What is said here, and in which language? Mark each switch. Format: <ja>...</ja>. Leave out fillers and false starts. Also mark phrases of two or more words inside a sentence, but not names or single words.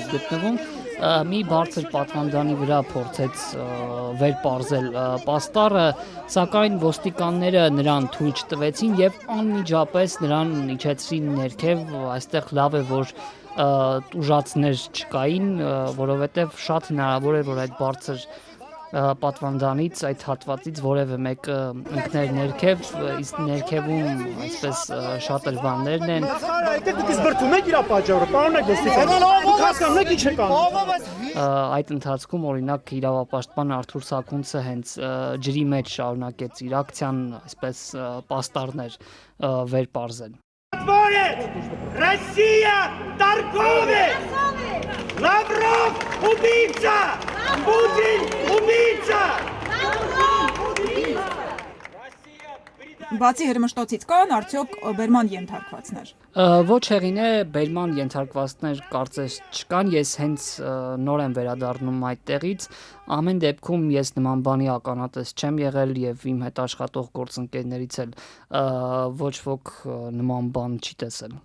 <hy>գտնվում, մի բարձր պատվանդանի վրա փորձեց վեր պարզել պաստառը, սակայն ոստիկանները նրան թույլ չտվեցին եւ անմիջապես նրան իջեցրին ներքև, այստեղ լավ է, որ ուժացներ չկային, որովհետև շատ հնարավոր է, որ այդ բարձր պատվանդանից, այդ հատվածից որևէ մեկը ընկներ ներքև, իսկ ներքևում այսպես շատրվաններն են։ Այդ ընթացքում օրինակ իրավապաշտպան Արթուր Սաքունցը հենց ջրի մեջ շարունակեց իր ակցիան, այսպես պաստառներ վեր պարզել։</hy> <ru>Россия торговец! Лавров убийца! Путин убийца!</ru> <hy>Բացի հրմշտոցից կան արդյոք բերման ենթարկվածներ։ Ոչ Հեղինե, բերման ենթարկվածներ կարծես չկան, ես հենց նոր եմ վերադառնում այդտեղից, ամեն դեպքում ես նման բանի ականատես չեմ եղել եւ իմ հետ աշխատող գործընկերներից էլ ոչ ոք նման բան չի տեսել։</hy>